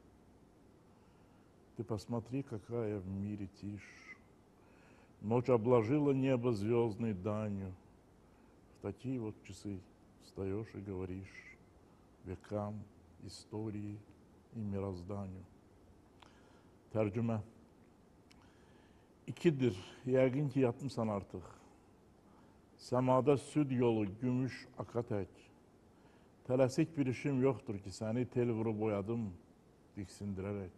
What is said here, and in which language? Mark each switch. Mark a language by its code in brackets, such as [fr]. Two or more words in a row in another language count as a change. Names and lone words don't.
[ru] Ты посмотри, какая в мире тишь. Ночь обложила небо звездной данью. В такие вот часы встаешь и говоришь vekam, истории и мирозданию. [az] Tercüme. İkidir, yəqin ki yatmısan artıq. Səmada süd yolu, gümüş aka tək. Tələsik bir işim yoxdur ki, səni tel vurub boyadım, diksindirərək.